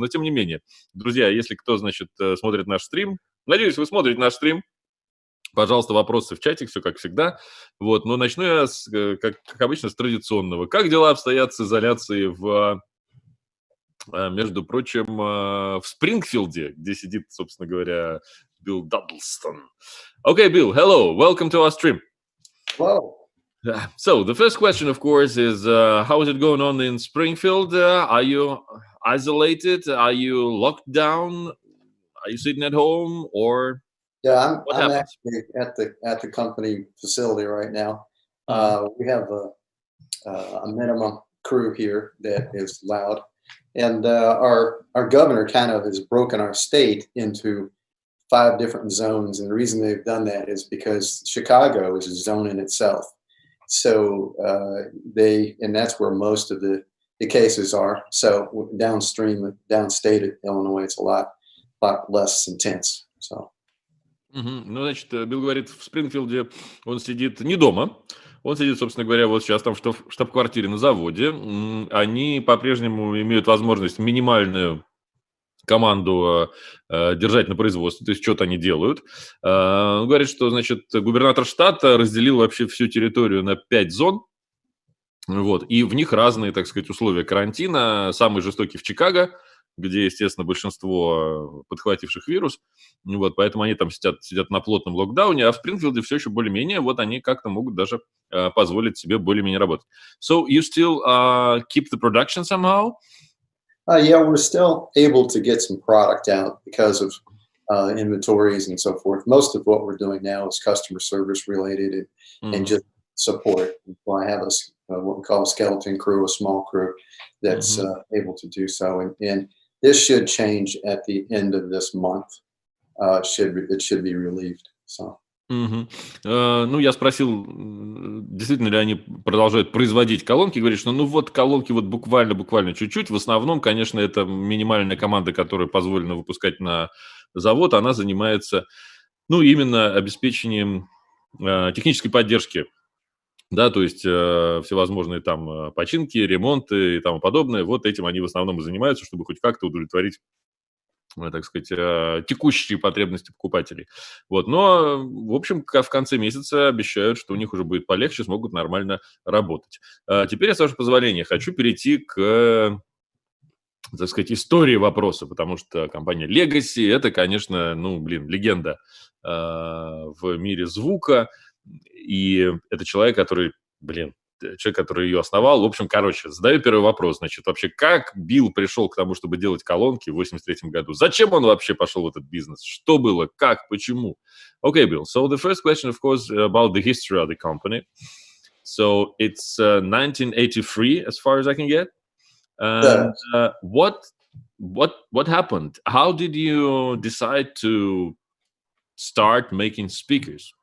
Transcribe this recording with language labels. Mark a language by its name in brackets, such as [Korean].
[Russian] Но тем не менее, друзья, если кто, значит, смотрит наш стрим, надеюсь, вы смотрите наш стрим, пожалуйста, вопросы в чатик, все как всегда. Вот, но начну я, как обычно, с традиционного. Как дела обстоят с изоляцией между прочим, в Спрингфилде, где сидит, собственно говоря, Билл Дадлстон. [English] Okay, Bill, hello, welcome to our stream. Hello. So, the first question, of course, is how is it going on in Springfield? Are you isolated? Are you locked down? Are you sitting at home? Or yeah, I'm actually at the company facility right now. We have a minimum crew here that is loud. And our governor kind of has broken our state into 5 different zones. And the reason they've done that is because Chicago is a zone in itself. So and that's where most of the cases are. So downstate Illinois, it's a lot less intense. So. [Russian] Ну, значит, Билл говорит, в Спрингфилде он сидит не дома. Он сидит, собственно говоря, вот сейчас там в штаб-квартире на заводе. Они по-прежнему имеют возможность минимальную команду держать на производстве, то есть что-то они делают. Он говорит, что, значит, губернатор штата разделил вообще всю территорию на 5 зон, вот, и в них разные, так сказать, условия карантина. Самый жестокий в Чикаго, где, естественно, большинство подхвативших вирус, вот, поэтому они там сидят на плотном локдауне, а в Спрингфилде все еще более-менее, вот они как-то могут даже позволить себе более-менее работать. [English] So, you still keep the production somehow? Yeah, we're still able to get some product out because of inventories and so forth. Most of what we're doing now is customer service related and just support. So I have what we call a skeleton crew, a small crew that's able to do so. And this should change at the end of this month. It should be relieved. So. [Russian] Ну, я спросил, действительно ли они продолжают производить колонки. Говорит, что ну вот колонки вот буквально чуть-чуть. В основном, конечно, это минимальная команда, которая позволена выпускать на завод. Она занимается, ну, именно обеспечением технической поддержки. Да, то есть всевозможные там починки, ремонты и тому подобное. Вот этим они в основном и занимаются, чтобы хоть как-то удовлетворить, так сказать, текущие потребности покупателей. Вот. Но, в общем, в конце месяца обещают, что у них уже будет полегче, смогут нормально работать. Теперь, с вашего позволения, хочу перейти к, так сказать, истории вопроса, потому что компания Legacy – это, конечно, легенда в мире звука, и это человек, который ее основал. В общем, задаю первый вопрос. Значит, вообще, как Билл пришел к тому, чтобы делать колонки в 1983 году? Зачем он вообще пошел в этот бизнес? Что было? Как? Почему? [English] Okay, Bill. So the first question, of course, about the history of the company. So it's 1983, as far as I can get. And what happened? How did you decide to start making speakers?